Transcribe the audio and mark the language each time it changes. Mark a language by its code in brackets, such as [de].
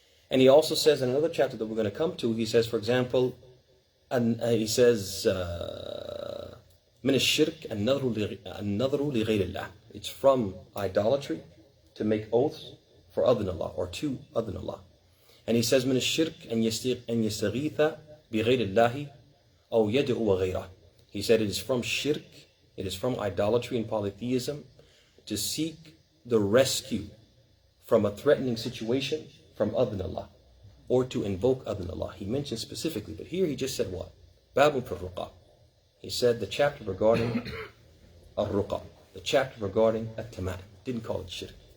[en] And he also says in another chapter that we're going to come to, he says, for example, he says, [ar] من الشرك النظر لغير الله. [en] It's from idolatry to make oaths for other than Allah, or to other than Allah. And he says, [ar] من الشرك أن يستغيث بغير الله أو يدعو غيره. [en] He said it is from shirk, it is from idolatry and polytheism to seek the rescue from a threatening situation from other than Allah, or to invoke other than Allah. He mentioned specifically, but here he just said what? Babun fi al-Ruqa. He said the chapter regarding al-Ruqa, the chapter regarding at-Tama'im. Didn't call it shirk.